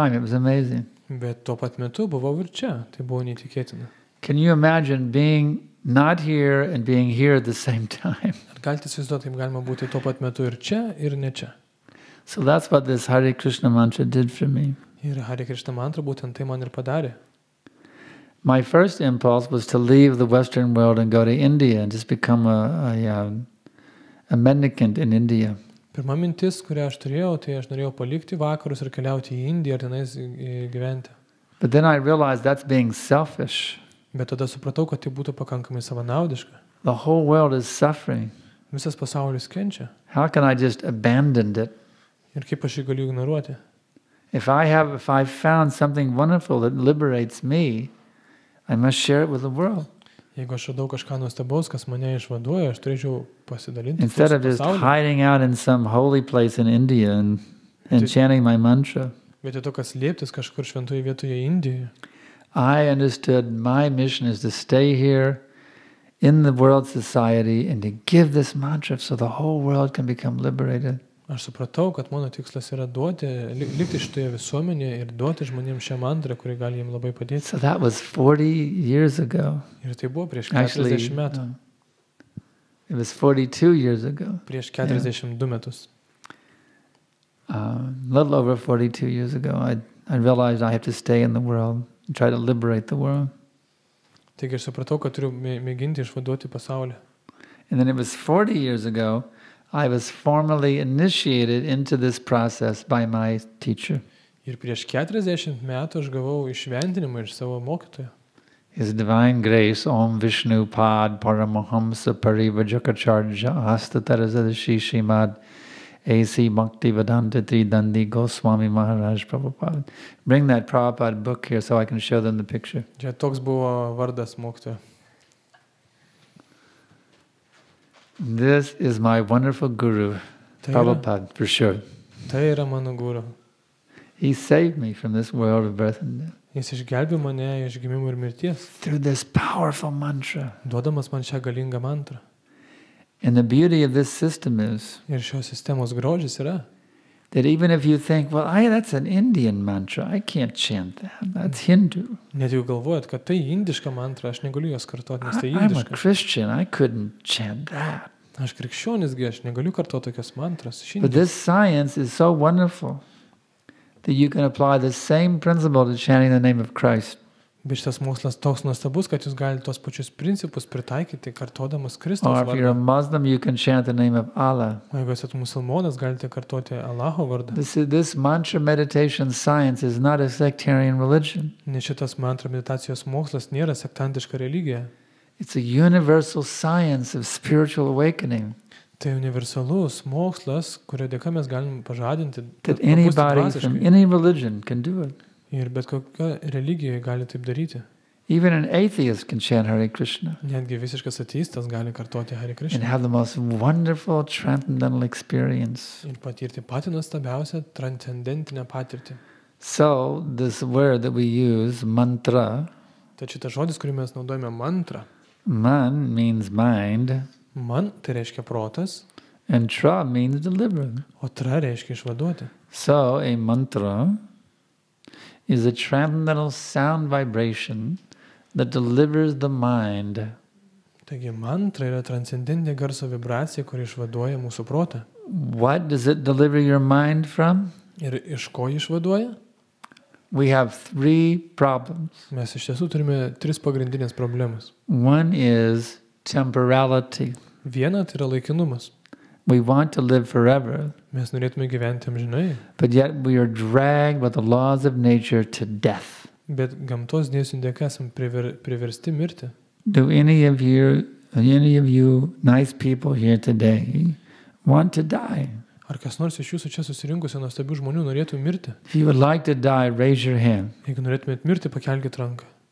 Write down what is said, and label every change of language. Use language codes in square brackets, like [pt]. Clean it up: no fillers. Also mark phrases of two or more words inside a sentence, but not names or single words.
[en] It was amazing. [lt] Bet tuo pat metu buvau ir čia. Tai buvo neįtikėtina. [en] Can you imagine being not here and being here at the same time? [lt] Ar galite įsivaizduoti, kaip galima būti tuo pat metu ir čia, ir ne čia? [en] So that's what this Hare Krishna mantra did for me. [lt] Ir Hare Krishna mantra būtent tai man ir padarė. [en] My first impulse was to leave the Western world and go to India and just become a mendicant in India. [lt] Pirma mintis, kurią aš turėjau, tai aš norėjau palikti vakarus ir keliauti į Indiją ir tenais gyventi. [en] But then I realized that's being selfish. [lt] Bet tada supratau, kad tai būtų pakankamai savanaudiška. [en] The whole world is suffering. [lt] Visas pasaulis kenčia. [en] How can I just abandon it? [lt] Ir kaip aš jį galiu ignoruoti? [en] If I found something wonderful that liberates me, I must share it with the world. [lt] Jeigu aš radau kažką nuostabaus, kas mane išvaduoja, aš turėčiau pasidalinti. [en] Instead of just hiding out in some holy place in India and chanting my mantra, [lt] vietoj to, kas lieptis kažkur šventoje vietoje Indijoje. [en] I understood my mission is to stay here in the world society and to give this mantra so the whole world can become liberated. [lt] Aš supratau, kad mano tikslas yra likti šitoje visuomenėje ir duoti žmonėms šią mantrą, kuri gali jiems labai padėti. [en] So that was 40 years ago. [lt] Ir tai buvo prieš 40 metų. [en] It was 42 years ago. [lt] Prieš 42 metus. [en] A little over 42 years ago, I realized I have to stay in the world. and try to liberate the world. [lt] Taigi aš supratau, kad turiu mėginti išvaduoti pasaulį. [en] And then it was 40 years ago, I was formally initiated into this process by my teacher. [lt] Ir prieš 40 metų aš gavau išventinimą iš savo mokytojo. [en] His Divine Grace, Om Vishnu Pad Paramahamsa Parivajakacharya Astatarasadshi Shrimad A.C. Bhaktivedanta Tridandi Goswami Maharaj Prabhupada. Bring that Prabhupada book here so I can show them the picture. [lt] Čia toks buvo vardas mokytojo. [en] This is my wonderful guru, Prabhupada, for sure. [lt] Tai yra mano guru. [en] He saved me from this world of birth and death. [lt] Jis išgelbė mane iš gimimo ir mirties. [en] Through this powerful mantra. [lt] Duodamas man šią galingą mantrą. [en] And the beauty of this system is [lt] Ir šios sistemos grožis yra, [en] that even if you think, well, that's an Indian mantra, I can't chant that. That's Hindu. [lt] net jau galvojat, kad tai indiška mantra, aš negaliu jos kartoti, nes tai [en] I'm a [lt] indiška. [en] Christian, I couldn't chant that. [lt] Aš krikščionisgi, aš negaliu kartoti tokios mantras. [en] But this science is so wonderful that you can apply the same principle to chanting the name of Christ. [lt] Bet šitas mokslas toks nuostabus, kad jūs galite tos pačius principus pritaikyti, kartodamas [en] Or [lt] Kristaus [en] if you're a [lt] vardą. [en] Muslim, you can chant the name of Allah. [lt] O jeigu esate musulmonas, galite kartoti Allaho vardą. [en] This mantra meditation science is not a sectarian religion. [lt] Nes šitas mantra meditacijos mokslas nėra sektantiška religija. [en] It's a universal science of spiritual awakening. [lt] Tai universalus mokslas, kurio dėka mes galim pažadinti. [en] That [lt] pabusti [en] anybody from [lt] dvasiškai. [en] any religion can do it. [lt] Ir bet kokia religija gali taip daryti. [en] Even an atheist can chant Hare Krishna [lt] Netgi visiškas ateistas gali kartoti Hare [en] and [lt] Krishna. [en] have the most wonderful transcendental experience. [lt] Ir patirti patį nuostabiausią transcendentinę patirtį. [en] So this word that we use, mantra, [lt] Tačiau šitas žodis, kurį mes naudojame mantra, [en] man means mind, [lt] man tai reiškia protas, [en] and tra means deliver. [lt] o tra reiškia išvaduoti. [en] So a mantra is a transcendental sound vibration that delivers the mind. [lt] Taigi mantra yra transcendentinė garso vibracija, kuri išvaduoja mūsų protą. [en] What does it deliver your mind from? [lt] Ir iš ko jį išvaduoja? [en] We have 3 problems. [lt] Mes iš tiesų turime 3 pagrindinės problemas. [en] One is temporality. [lt] Viena tai yra laikinumas. [en] We want to live forever, [lt] Mes norėtume gyventi amžinai, [en] but yet we are dragged by the laws of nature to death. [lt] bet gamtos dėsnių dėka esam priversti mirti. [en] Do any of you nice people here today want to die? [lt] Ar kas nors iš jūsų čia susirinkusių nuostabių žmonių norėtų mirti? [en] If you would like to die, raise your hand. [lt] Jeigu norėtumėt mirti, pakelkite ranką.